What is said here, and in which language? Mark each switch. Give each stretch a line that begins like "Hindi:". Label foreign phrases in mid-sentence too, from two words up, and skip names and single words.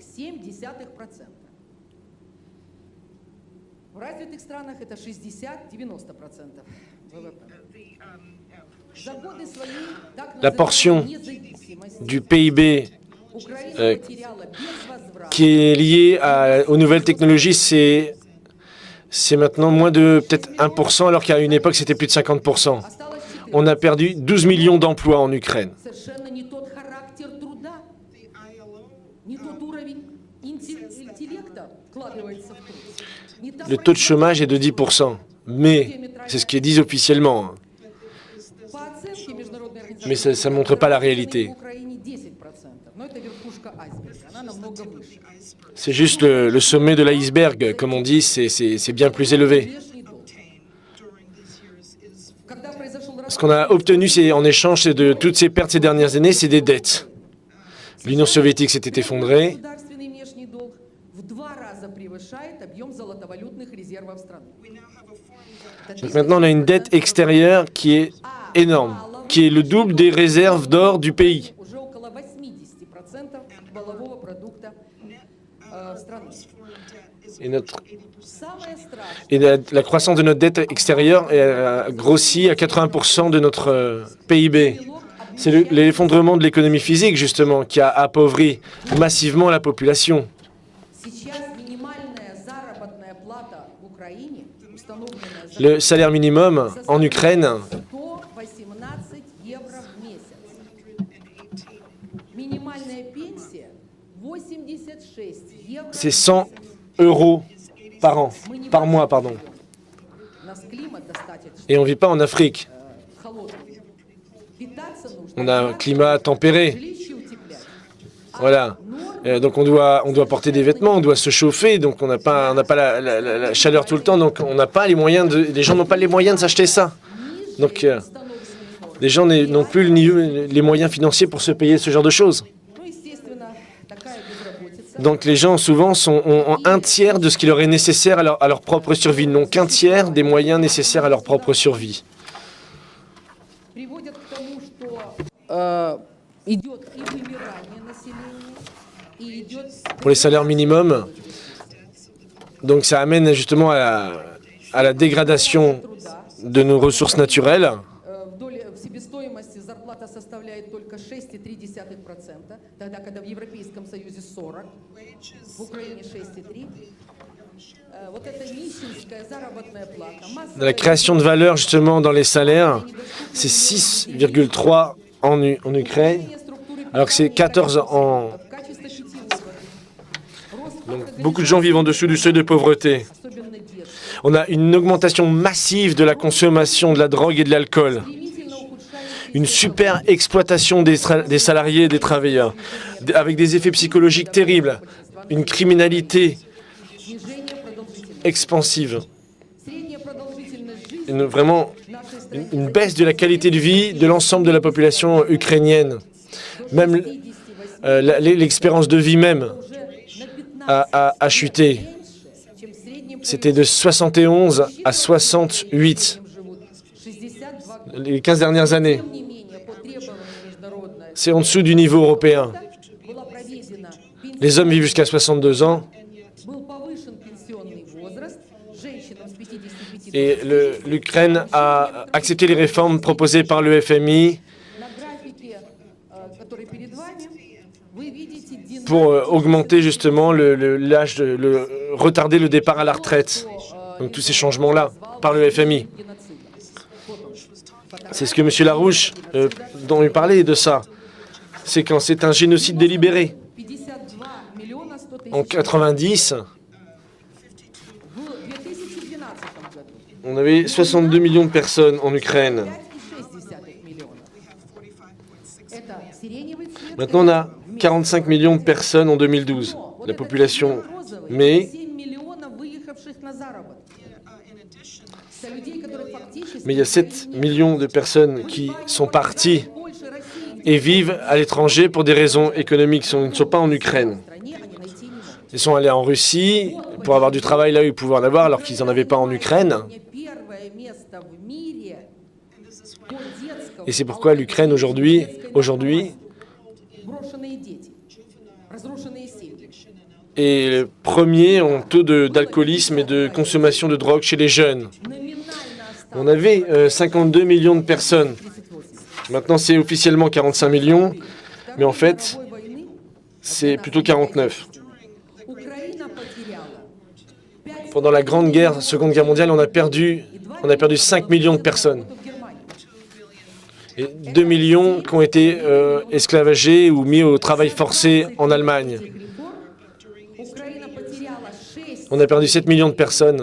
French: La portion du PIB qui est liée aux nouvelles technologies, c'est c'est maintenant moins de peut-être 1%, alors qu'à une époque, c'était plus de 50%. On a perdu 12 millions d'emplois en Ukraine.
Russian: Совершенно не тот характер труда, не тот уровень интеллекта вкладывается в труд. Не та
French: Le taux de chômage est de 10%, mais c'est ce qui est dit officiellement.
Russian: По оценке Международной организации
French: Mais ça ne montre pas la réalité.
Russian: в Украине 10%, но это верхушка айсберга, она намного выше.
French: C'est juste le sommet de l'iceberg, comme on dit, c'est bien plus élevé.
Russian: Внешний долг. Когда произошел
French: Ce qu'on a obtenu en échange de toutes ces pertes ces dernières années, c'est des dettes. L'Union soviétique s'était effondrée.
Russian: государственный внешний долг в 2 раза превышает объем золотовалютных резервов страны.
French: Donc maintenant, on a une dette extérieure qui est énorme, qui est le double des réserves d'or du pays.
Russian: Уже около 80% валового продукта страны.
French: Et,
Russian: Самое страшное,
French: et la croissance de notre dette extérieure a grossi à 80% de notre PIB. C'est l'effondrement de l'économie physique, justement, qui a appauvri massivement la population.
Russian: сейчас минимальная заработная плата в Украине, установленная за
French: Le salaire minimum en Ukraine,
Russian: 118 евро в месяц. Минимальная пенсия 86 евро.
French: c'est 100 euros par an, par mois, pardon.
Russian: У нас климат достаточно
French: Et on ne vit pas en Afrique.
Russian: холодный. Питаться нужно.
French: On a un climat tempéré.
Russian: Жилище утеплять.
French: Voilà. Donc on doit porter des vêtements, on doit se chauffer, donc on n'a pas la chaleur tout le temps, donc on n'a pas les moyens les gens n'ont pas les moyens de s'acheter ça. Donc les gens n'ont plus les moyens financiers pour se payer ce genre de choses.
Russian: Ну, естественно, такая безработица.
French: Donc les gens souvent ont un tiers de ce qui leur est nécessaire à leur propre survie, non qu'un tiers des moyens nécessaires à leur propre survie.
Russian: Приводят к тому, что идет и вымирание населения, и идет
French: Pour les salaires minimums, donc ça amène justement à la dégradation
Russian: труда.
French: de nos ressources naturelles.
Russian: В себестоимости зарплата составляет только 6,3%, тогда когда в Европейском Союзе 40%, в Украине 6,3%. Вот эта нищенская заработная плата.
French: La création de valeur justement dans les salaires, c'est 6,3 en Ukraine, alors que c'est 14 en...
Russian: В качестве питьевой воды. Рост
French: Donc beaucoup de gens vivent en dessous du seuil de pauvreté.
Russian: особенно детских.
French: On a une augmentation massive de la consommation de la drogue et de l'alcool.
Russian: Стремительно ухудшающийся
French: Une super exploitation des salariés et des travailleurs, avec des effets psychologiques terribles, une criminalité
Russian: снижение продолжительности.
French: expansive,
Russian: Средняя продолжительность жизни
French: vraiment
Russian: в нашей стране
French: une baisse de la qualité de vie de l'ensemble de la population ukrainienne. Même 58 l'expérience de vie même
Russian: уже на 15
French: a chuté.
Russian: меньше, чем в среднем по
French: C'était de 71 à 68
Russian: живут 62 года.
French: les 15 dernières années.
Russian: Тем не менее, по требованию международной
French: C'est en dessous du niveau européen.
Russian: была проведена
French: Les hommes vivent jusqu'à 62 ans
Russian: был повышен пенсионный возраст женщинам с 55
French: et l'Ukraine a accepté les réformes proposées par le FMI
Russian: На графике, который перед вами, вы видите динамику,
French: pour augmenter justement l'âge, retarder le départ à la retraite. Donc tous ces changements-là par le FMI. C'est ce que M. Larouche, dont il parlait de ça. C'est quand c'est un génocide délibéré.
Russian: 52 миллиона 100 тысяч
French: En 90,
Russian: в 2012 году.
French: on avait 62 millions de personnes en Ukraine.
Russian: 5,6 миллиона. Это сиреневый цвет.
French: Maintenant, on a 45 millions de personnes en 2012,
Russian: Вот
French: la
Russian: это
French: population.
Russian: розовый,
French: Mais
Russian: 7 миллионов выехавших на заработки. Это людей, которые фактически
French: il y a 7 millions de personnes qui sont parties
Russian: Польши, России,
French: et vivent à l'étranger pour des raisons économiques. Ils ne sont pas en Ukraine.
Russian: в стране они найти не могут.
French: Ils sont allés en Russie pour avoir du travail là où ils pouvaient en avoir alors qu'ils n'en avaient pas en Ukraine.
Russian: Сегодня первое место в мире по детскому
French: Et c'est pourquoi l'Ukraine aujourd'hui,
Russian: брошенные дети, разрушенные семьи.
French: est le premier en taux d'alcoolisme et de consommation de drogue chez les jeunes.
Russian: Номинально
French: On avait 52 millions de personnes. 38. Maintenant, c'est officiellement 45 millions, mais en fait,
Russian: Второй войны
French: c'est plutôt 49.
Russian: Украина потеряла
French: Pendant la Seconde Guerre mondiale, on a perdu 5 millions de personnes. Et 2 millions qui ont été esclavagés ou mis au travail forcé en Allemagne. On a perdu 7 millions de personnes.